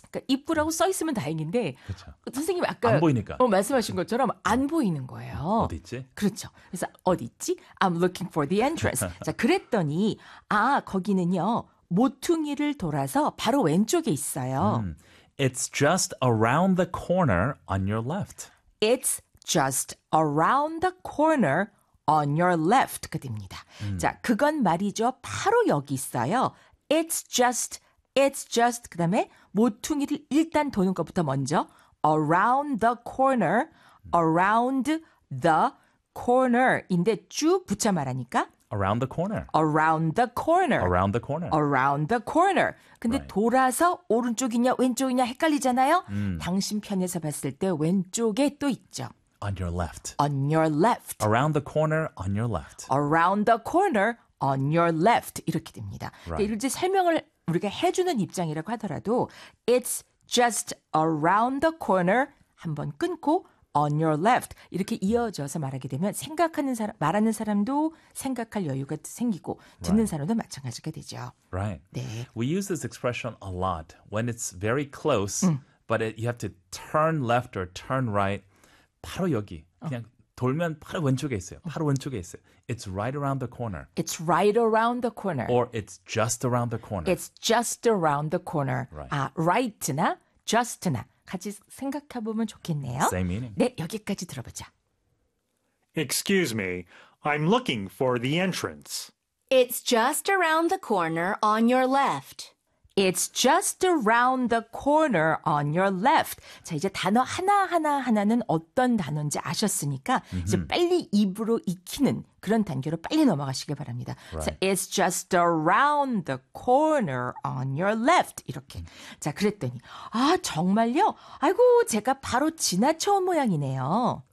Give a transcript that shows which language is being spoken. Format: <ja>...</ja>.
<ko>그러니까 입구라고 써 있으면 다행인데 그쵸. 선생님 아까 안 보이니까. 말씀하신 것처럼 안 보이는 거예요. 어디 있지? 그렇죠. 그래서 어디 있지?</ko> <en>I'm looking for the entrance.</en> <ko>자, 그랬더니 아, 거기는요. 모퉁이를 돌아서 바로 왼쪽에 있어요.</ko> <en>It's just around the corner on your left. It's just around the corner on your left가 됩니다.</en> <ko>자, 그건 말이죠. 바로 여기 있어요.</ko> <en>It's just,</en> <ko>그 다음에 모퉁이를 일단 도는 것부터 먼저</ko> <en>around the corner</en> <ko>인데 쭉 붙여 말하니까</ko> <en>around the corner. around the corner. around the corner. around the corner. 근데 right.</en> <ko>돌아서 오른쪽이냐 왼쪽이냐 헷갈리잖아요. 당신 편에서 봤을 때 왼쪽에 또 있죠.</ko> <en>On your left. On your left. Around the corner, on your left. Around the corner, on your left.</en> <ko>이렇게 됩니다.</ko> <en>Right.</en> <ko>이렇게 설명을 우리가 해주는 입장이라고 하더라도</ko> <en>It's just around the corner.</en> <ko>한번 끊고</ko> <en>On your left.</en> <ko>이렇게 이어져서 말하게 되면 생각하는 사람, 말하는 사람도 생각할 여유가 생기고 듣는 사람도 마찬가지가 되죠.</ko> <en>Right.</en> <ko>네.</ko> <en>We use this expression a lot. When it's very close, but you have to turn left or turn right.</en> <ko>바로 여기. 그냥 돌면 바로 왼쪽에 있어요. 바로 왼쪽에 있어요.</ko> <en>It's right around the corner. It's right around the corner. Or it's just around the corner. It's just around the corner. Right.</en> <ko>아, right나 just나 같이 생각해보면 좋겠네요.</ko> <en>Same meaning.</en> <ko>네, 여기까지 들어보자.</ko> <en>Excuse me, I'm looking for the entrance. It's just around the corner on your left. It's just around the corner on your left.</en> <ko>자, 이제 단어 하나하나는 어떤 단어인지 아셨으니까 이제 빨리 입으로 익히는 그런 단계로 빨리 넘어가시길 바랍니다.</ko> <en>Right. So it's just around the corner on your left.</en> <ko>이렇게. 자, 그랬더니 아, 정말요? 아이고, 제가 바로 지나쳐온 모양이네요.</ko>